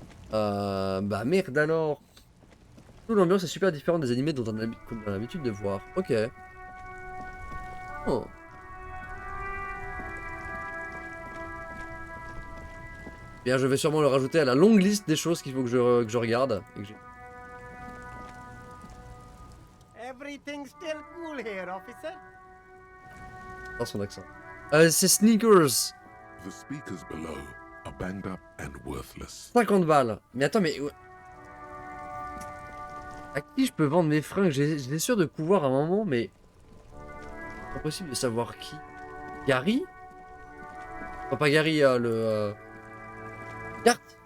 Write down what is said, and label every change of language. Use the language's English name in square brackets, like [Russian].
[French] Bah merde alors. Toute l'ambiance est super différente des animés dont on a l'habitude de voir. Ok. Oh. Bien, je vais sûrement le rajouter à la longue liste des choses qu'il faut que je regarde. Et que [English] Everything's still cool here, officer. [French] dans son accent. C'est Sneakers. [English] The speakers below are banged up and worthless. [French] 50 balles. Mais attends, mais... À qui je peux vendre mes fringues? J'étais sûr de pouvoir à un moment, mais... Impossible de savoir qui. Gary? Enfin, pas Gary, le... Gart.